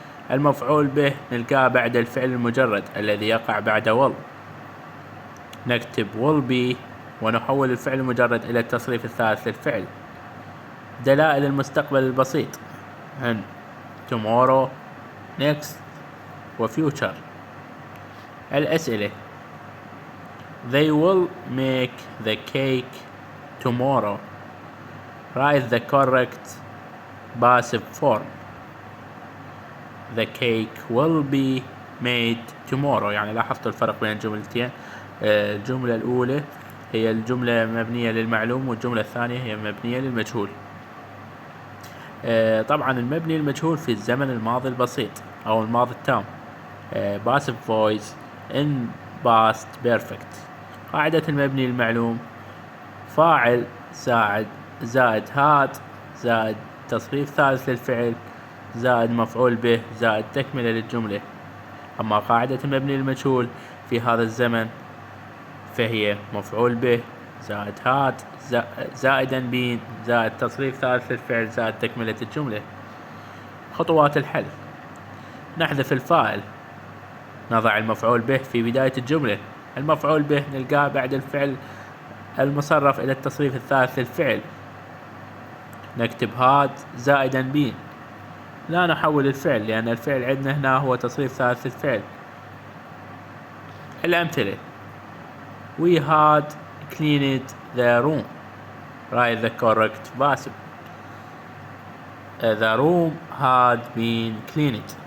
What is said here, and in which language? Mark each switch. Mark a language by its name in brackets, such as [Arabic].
[Arabic] المفعول به نلقاه بعد الفعل المجرد الذي يقع بعد will. نكتب [English] will be [Arabic] ونحول الفعل المجرد إلى التصريف الثالث للفعل. دلائل المستقبل البسيط هن tomorrow, next و future. الأسئلة: [English] They will make the cake tomorrow. Write the correct passive form. The cake will be made tomorrow. [Arabic] يعني لاحظت الفرق بين الجملتين. الجملة الأولى هي الجملة مبنية للمعلوم والجملة الثانية هي مبنية للمجهول. طبعا المبني للمجهول في الزمن الماضي البسيط أو الماضي التام. [English] passive voice in past perfect. [Arabic] قاعدة المبني للمعلوم: فاعل زائد هاد زائد تصريف ثالث للفعل زائد مفعول به زائد تكملة للجملة. أما قاعدة المبني للمجهول في هذا الزمن فهي مفعول به زائد هاد زائدا بين زائد تصريف ثالث للفعل زائد تكملة الجملة. خطوات الحل: نحذف الفاعل. نضع المفعول به في بداية الجملة. المفعول به نلقاه بعد الفعل المصرف إلى التصريف الثالث للفعل. نكتب هاد زائدا بين. لا نحول الفعل لأن الفعل عندنا هنا هو تصريف ثالث للفعل. الأمثلة: [English] We had cleaned the room. Write the correct passive. The room had been cleaned.